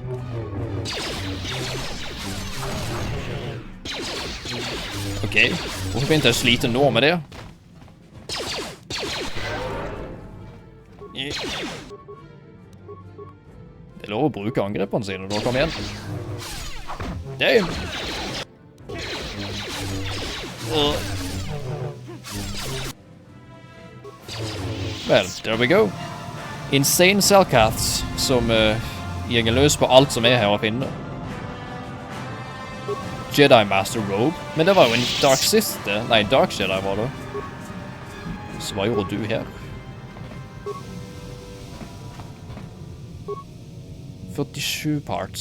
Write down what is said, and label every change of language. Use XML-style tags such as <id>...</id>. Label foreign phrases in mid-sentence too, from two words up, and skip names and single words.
<no>Ok, hvorfor begynte jeg å slite nå med det? Det er lov å bruke angrepene sine, da kom igjen.</no> <en>Damn! Well, there we go.</en> <no>Insane Cellcaths, som gjenger løs på alt som er her å finne. Jedi Master Robe, men det var jo en Dark Sith, nei, Dark Jedi var det. Så hva gjorde du her? 47 parts.</no>